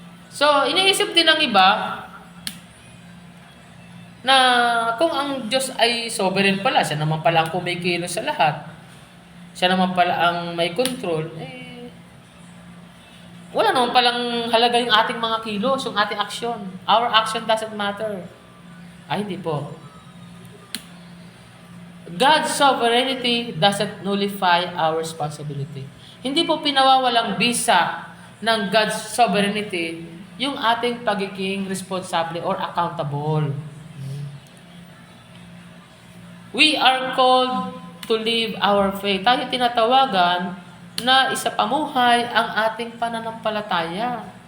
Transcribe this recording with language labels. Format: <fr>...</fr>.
<tl>So, iniisip din ng iba na kung ang Diyos ay sovereign pala, siya naman pala ang kumikilos sa lahat. Siya naman pala ang may control, wala naman palang halaga yung ating mga kilos, yung ating aksyon.</tl> <en>Our action doesn't matter.</en> <tl>Hindi po.</tl> <en>God's sovereignty doesn't nullify our responsibility.</en> <tl>Hindi po pinawawalang bisa ng God's sovereignty yung ating pagiging responsable or accountable.</tl> <en>We are called to live our faith.</en> <tl>Tayo tinatawagan na isa pamuhay ang ating pananampalataya.</tl>